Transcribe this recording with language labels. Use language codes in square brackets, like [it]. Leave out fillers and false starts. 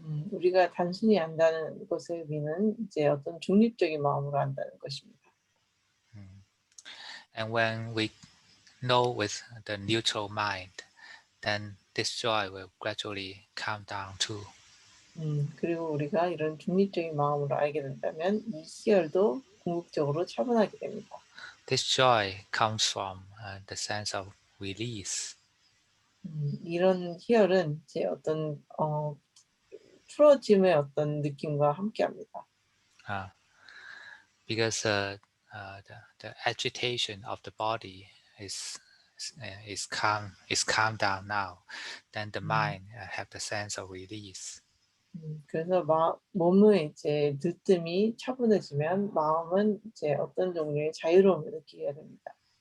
[ko] 우리가 단순히 안다는 것의 의미는 이제 어떤 중립적인 마음으로 안다는 것입니다. [en] And when we know with the neutral mind, then this joy will gradually calm down too. [ko] 그리고 우리가 이런 중립적인 마음으로 알게 된다면 이 희열도 궁극적으로 차분하게 됩니다. [en] This joy comes from the sense of release. [ko] 이런 희열은 이제 어떤 풀어짐의 어떤 느낌과 함께합니다. [en] Because the agitation of the body is calm down now, then the mind have the sense of release. [ko] 그래서 몸의 이제 들뜸이 차분해지면 마음은 이제 어떤 종류의 자유로움을 느끼게 됩니다.